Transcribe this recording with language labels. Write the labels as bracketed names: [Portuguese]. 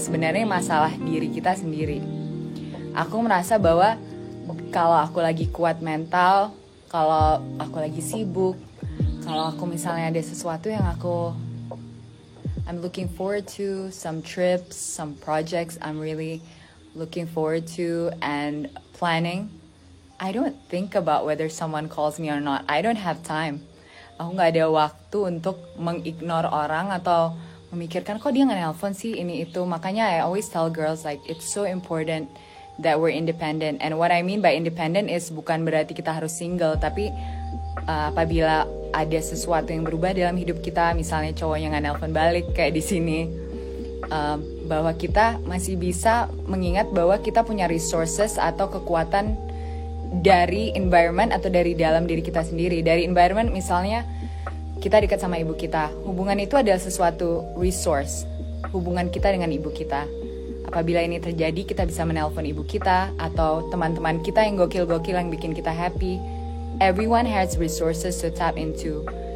[Indonesian] Sebenarnya masalah diri kita sendiri. Aku merasa bahwa kalau aku lagi kuat mental, kalau aku lagi sibuk, kalau aku misalnya ada sesuatu yang [English] I'm looking forward to, some trips, some projects I'm really looking forward to and planning, I don't think about whether someone calls me or not. I don't have time. [Indonesian] Aku gak ada waktu untuk mengignore orang atau memikirkan kok dia gak nelpon sih ini itu. [English] Makanya I always tell girls like it's so important that we're independent. And what I mean by independent is [Indonesian] bukan berarti kita harus single, tapi apabila ada sesuatu yang berubah dalam hidup kita, misalnya cowoknya gak nelpon balik kayak di sini, bahwa kita masih bisa mengingat bahwa kita punya resources atau kekuatan dari environment atau dari dalam diri kita sendiri. Dari environment misalnya kita dekat sama ibu kita, hubungan itu adalah sesuatu resource, hubungan kita dengan ibu kita. Apabila ini terjadi, kita bisa menelpon ibu kita atau teman-teman kita yang gokil-gokil yang bikin kita happy. [English] Everyone has resources to tap into.